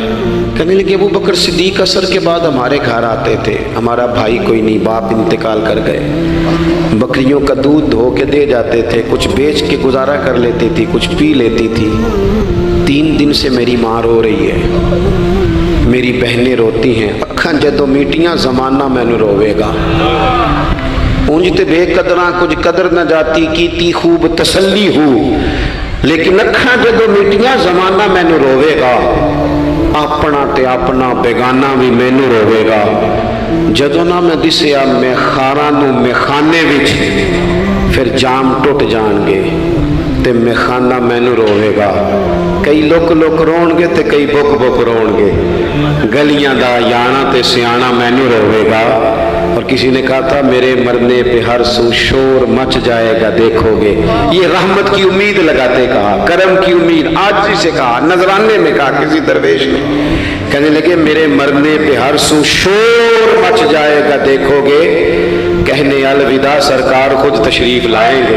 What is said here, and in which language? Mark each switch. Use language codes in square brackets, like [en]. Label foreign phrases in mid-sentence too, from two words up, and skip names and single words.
[ur] کہنے لگے ابو بکر صدیق عصر کے بعد ہمارے گھر آتے تھے، ہمارا بھائی کوئی نہیں، باپ انتقال کر گئے، بکریوں کا دودھ دھو کے دے جاتے تھے، کچھ بیچ کے گزارا کر لیتی تھی، کچھ پی لیتی تھی. 3 دن سے میری ماں رو رہی ہے، میری بہنیں روتی ہیں, [pa] ਅੱਖਾ ਜਦੋਂ ਮੀਟੀਆਂ ਜ਼ਮਾਨਾ ਮੈਨੂੰ ਰੋਵੇਗਾ। ਉਂਝ ਤੇ ਬੇਕਦਰਾਂ ਕੁਛ ਕਦਰ ਨ ਜਾਤੀ ਕੀਤੀ ਖੂਬ ਤਸੱਲੀ ਹੂੰ, ਲੇਕਿਨ ਅੱਖਾ ਜਦੋਂ ਮੀਟੀਆਂ ਜ਼ਮਾਨਾ ਮੈਨੂੰ ਰੋਵੇਗਾ, ਅਪਣਾ ਤੇ ਅਪਣਾ ਬੇਗਾਨਾ ਭੀ ਮੈਨੂੰ ਰੋਵੇਗਾ। ਜਦੋਂ ਨਾ ਮੈਂ ਦਿਸਿਆ ਮੇਖ਼ਾਰਾਂ ਨੂੰ ਮੇਖ਼ਾਨੇ ਵਿਚ, ਫਿਰ ਜਾਮ ਟੁੱਟ ਜਾਣਗੇ ਤੇ ਮੇਖ਼ਾਨਾ ਮੈਨੂੰ ਰੋਵੇਗਾ। ਕਈ ਲੁਕ ਲੁਕ ਰੋਣਗੇ ਤੇ ਕਈ ਬੁੱਕ ਬੁੱਕ ਰੋਣਗੇ, ਗਲੀਆਂ ਦਾ ਯਾਣਾ ਤੇ ਸਿਆਣਾ ਮੈਨੂੰ ਰੋਵੇਗਾ। [ur] اور کسی نے کہا تھا میرے مرنے پہ ہر سو شور مچ جائے گا دیکھو گے. یہ رحمت کی امید لگاتے کہا, کرم کی امید عاجزی سے کہا, نذرانے میں کہا کسی درویش نے. کہنے لگے میرے مرنے پہ ہر سو شور مچ جائے گا دیکھو گے, کہنے الوداع سرکار خود تشریف لائیں گے.